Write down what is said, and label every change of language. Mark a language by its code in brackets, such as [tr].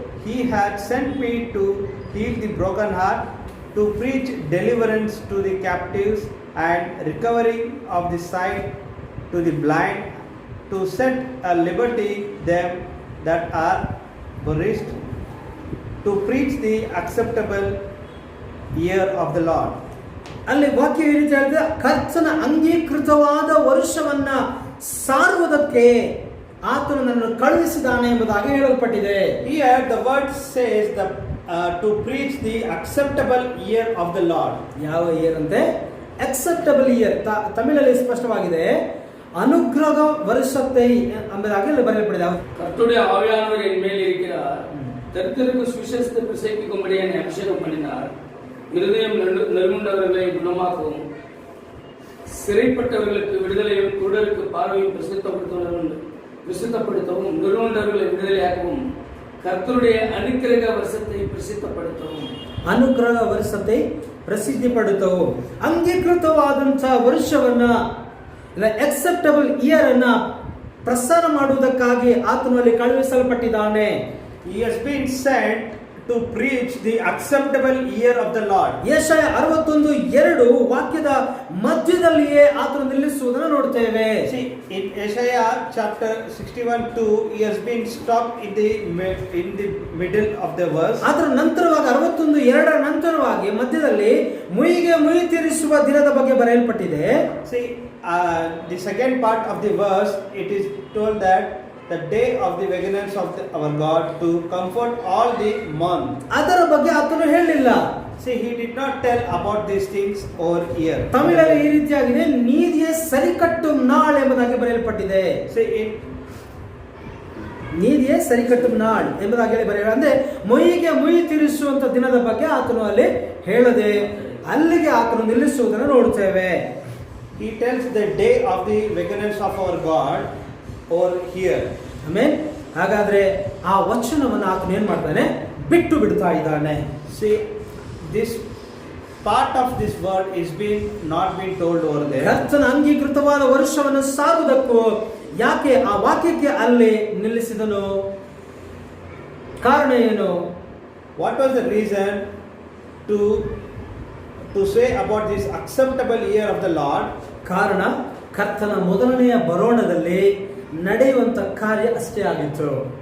[en] He had sent me to heal the broken heart, to preach deliverance to the captives, and recovering of the sight to the blind, to set at liberty them that are oppressed, to preach the acceptable year of the Lord. [kn] ಅಲ್ಲಿ ವಾಕ್ಯ ಈ ರೀತಿ ಹೇಳಿದೆ, ಕರ್ತನ ಅಂಗೀಕೃತವಾದ ವರ್ಷವನ್ನ ಸಾರುವುದಕ್ಕೆ ಆತನು ನನ್ನನ್ನು ಕಳುಹಿಸಿದ್ದಾನೆ ಎಂಬುದಾಗಿ ಹೇಳಲ್ಪಟ್ಟಿದೆ. [en] Here the word says to preach the acceptable year of the Lord. ಯಾವ year ಅಂತೆ? Acceptable year. [kn] ತಮಿಳಲ್ಲಿ ಸ್ಪಷ್ಟವಾಗಿದೆ, [ta] ಅನುಗ್ರಹ வருஷத்தை [kn] ಎಂಬುದಾಗಿ ಬರೆಯಲ್ಪಟ್ಟಿದೆ. [ta] கர்த்தருடைய ஆவியானவர் என் மேல் இருக்கிறார், தரித்திரருக்கு சுவிசேஷத்தை பிரசங்கிக்கும்படி என்னை அபிஷேகம் பண்ணினார், இருதயம் நெருங்குண்டவர்களை குணமாக்கவும், சிறைப்பட்டவர்களுக்கு விடுதலையும், குருடருக்கு பார்வையும் பிரசித்தப்படுத்தவும், நெருங்குண்டவர்களை விடுதலையாக்கவும், கர்த்தருடைய அனுக்கிரக வருஷத்தை பிரசித்தப்படுத்தவும். ಅನುಗ್ರಹ ವರ್ಷத்தை ಪ್ರಸಿದ್ಧಿಪಡುತ್ತವು. [kn] ಅಂಗೀಕೃತವಾದಂತಹ ವರ್ಷವನ್ನ, [en] acceptable year [kn] ಅನ್ನ ಪ್ರಸಾರ ಮಾಡುವುದಕ್ಕಾಗಿ ಆತನು ಅಲ್ಲಿ ಕಳುಹಿಸಲ್ಪಟ್ಟಿದ್ದಾನೆ. [en] He has been sent to preach the acceptable year of the Lord. [kn] ಯೆಶಾಯ 61:2 ವಾಕ್ಯದ ಮಧ್ಯದಲ್ಲಿಯೇ ಆತನು ನಿಲ್ಲಿಸುವುದನ್ನು ನೋಡುತ್ತೇವೆ. [en] See, in Isaiah chapter 61:2, he has been stopped in the middle of the verse. [kn] ಅದರ ನಂತರವಾಗಿ 61:2 ನಂತರವಾಗಿ ಮಧ್ಯದಲ್ಲಿ ಮುಯಿಗೆ ಮುಯಿ ತೀರಿಸುವ ದಿನದ ಬಗ್ಗೆ ಬರೆಯಲ್ಪಟ್ಟಿದೆ. [en] See, the second part of the verse, it is told that the day of the vengeance of our God to comfort all the month. [kn] ಅದರ ಬಗ್ಗೆ ಆತನು ಹೇಳಿಲ್ಲ. [en] See, he did not tell about these things over here. [kn] ತಮಿಳಲ್ಲಿ ಈ ರೀತಿಯಾಗಿದೆ, [ta] ನೀತಿಯ ಸರಿಕಟ್ಟುಂ ನಾಳ್ [kn] ಎಂಬುದಾಗಿ ಬರೆಯಲ್ಪಟ್ಟಿದೆ. [en] See, [ta] ನೀತಿಯ ಸರಿಕಟ್ಟುಂ ನಾಳ್ [kn] ಎಂಬುದಾಗಿ ಬರೆಯಲ್ಲ. ಅಂದ್ರೆ ಮೊಯ್ಯಿಗೆ ಮುಯಿ ತೀರಿಸುವಂತ ದಿನದ ಬಗ್ಗೆ ಆತನು ಅಲ್ಲಿ ಹೇಳದೆ ಅಲ್ಲಿಗೆ ಆತನು ನಿಲ್ಲಿಸುವುದನ್ನು ನೋಡುತ್ತೇವೆ. [en] He tells the day of the vengeance of our God over here. [kn] ಆಮೇಲೆ ಹಾಗಾದ್ರೆ ಆ ವಚನವನ್ನು ಆತನು ಏನ್ ಮಾಡ್ತಾನೆ? ಬಿಟ್ಟು ಬಿಡ್ತಾ ಇದ್ದಾನೆ. [en] See, this part of this word is not been told over there. [kn] ಕರ್ತನ ಅಂಗೀಕೃತವಾದ ವರ್ಷವನ್ನು ಸಾರುವುದಕ್ಕೂ ಯಾಕೆ ಆ ವಾಕ್ಯಕ್ಕೆ ಅಲ್ಲಿ ನಿಲ್ಲಿಸಿದನು? ಕಾರಣ ಏನು? [en] What was the reason to say about this acceptable year of the Lord? [kn] ಕಾರಣ ಕರ್ತನ ಮೊದಲನೆಯ ಬರೋಣದಲ್ಲಿ ನಡೆಯುವಂತ ಕಾರ್ಯ ಅಷ್ಟೇ ಆಗಿತ್ತು.